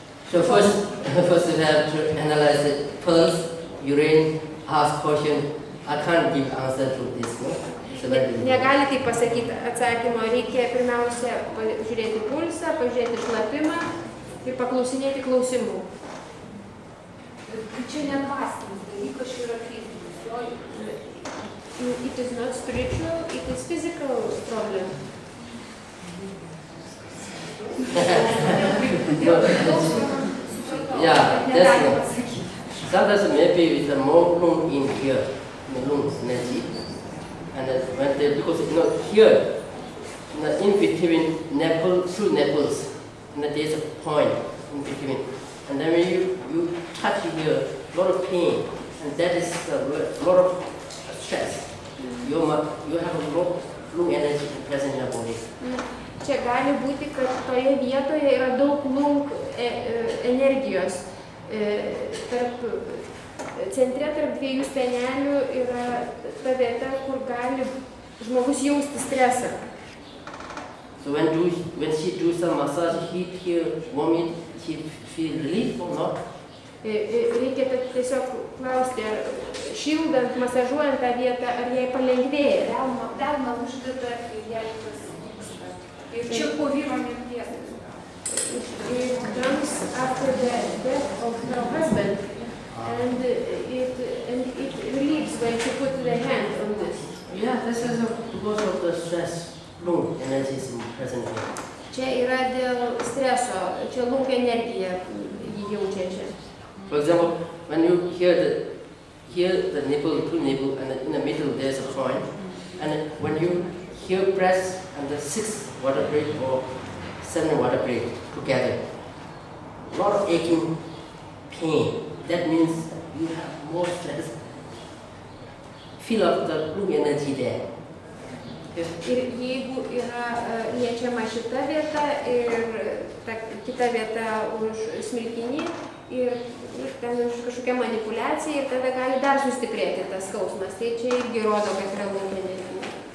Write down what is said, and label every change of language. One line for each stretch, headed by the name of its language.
English: So first you have to analyze it. Pulse, urine, ask question. I can't give answer to this. No?
Lithuanian: Negali taip pasakyti atsakymo, reikia pirmiausia pažiūrėti pulsą, pažiūrėti šlapimą ir paklausinėti klausimų. Čia ne dvasinis dalykas, čia yra fizinis.
English: It is not spiritual, it is physical problem. Yeah, that's sometimes maybe with the more room in here, in the lungs, energy. And when they, because here, in between two nipples, and there's a point in between. And then when you touch here, a lot of pain, and that is a lot of stress. You have a lot of energy present in your body.
Lithuanian: Čia gali būti, kad toje vietoje yra daug lung energijos. Centre tarp dviejų spenelių yra ta vieta, kur gali žmogus jausti stresą.
English: So when she do some massage, here, warm it, she feel relief or not?
Lithuanian: Reikia tiesiog klausti, ar šildant, masažuojant tą vietą, ar jai palengvėja. Delną uždeda, kai jai tas vyksta. Ir čia po vyro mirties.
English: It comes after the death of her husband, and it relieves when she put the hand on this. Yeah, this is because of the stress, lung energy is present here.
Lithuanian: Čia yra dėl streso, čia lung energija jį jaučia čia.
English: For example, when you hear the nipple, two nipple, and in the middle there's a point, and when you hear press and the 6 vertebrae or 7 vertebrae together, a lot of aching pain. That means you have more stress. Feel of the lung energy there.
Lithuanian: Ir jeigu yra liečiama šita vieta ir ta kita vieta už smilkinį ir ten už kažkokią manipulaciją ir tada gali dar sustiprėti tas skausmas. Tai čia irgi rodo, kad yra lung energija.